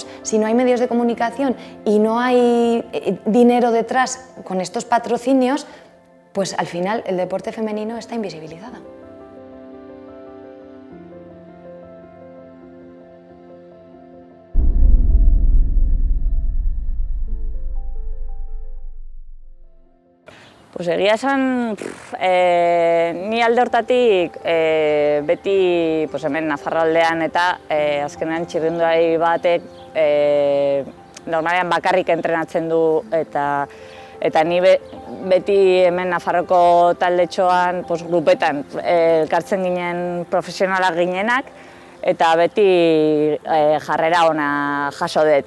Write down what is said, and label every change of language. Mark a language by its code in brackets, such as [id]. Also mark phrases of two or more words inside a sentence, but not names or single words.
[es] Si no hay medios de comunicación y no hay dinero detrás con estos patrocinios, pues al final el deporte femenino está invisibilizado. [eu] Pues egia esan, ni alde hortatik beti hemen Nafarroaldean eta azkenean txirrindulari batek normalean bakarrik entrenatzen du eta ni beti hemen Nafarroko taldetxoan grupetan elkartzen ginen profesionalak ginenak eta beti jarrera ona jaso dut.